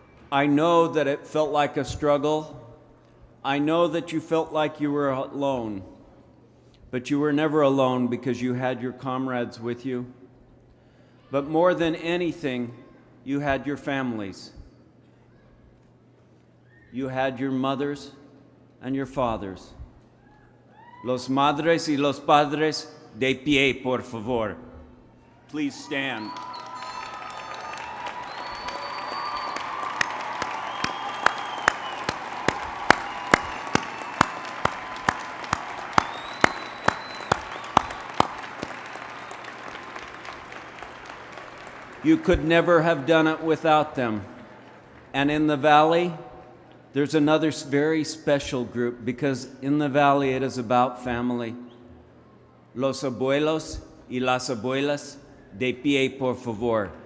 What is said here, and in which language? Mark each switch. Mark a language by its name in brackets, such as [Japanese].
[English] I know that it felt like a struggle. I know that you felt like you were alone, but you were never alone because you had your comrades with you. But more than anything, you had your families. You had your mothers and your fathers. [Spanish] Los madres y los padres, de pie, por favor. [English] Please stand. You could never have done it without them. And in the Valley, there's another very special group because in the Valley it is about family. [Spanish] Los abuelos y las abuelas, de pie, por favor.